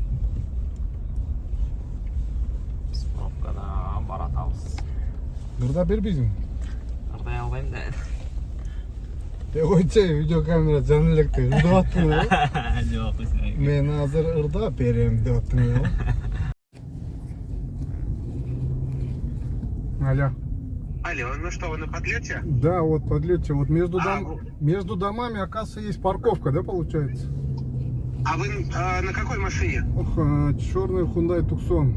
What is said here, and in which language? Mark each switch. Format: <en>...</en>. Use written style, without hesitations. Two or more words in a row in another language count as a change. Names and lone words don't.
<ky>Биз пробкада баратабыз. Ырда бербейсиң? Ырдай албайм да. Койчу, видеокамера жана электе ырдап аттың. Жок, өзүнө. Мен азыр ырдап берем деп аттың.</ky> <ru>Алло. Алло, ну что, вы на подлете? Да, вот подлете. Вот между домами, оказывается, есть парковка, да, получается? А вы на какой машине? Черный Hyundai Tucson.</ru>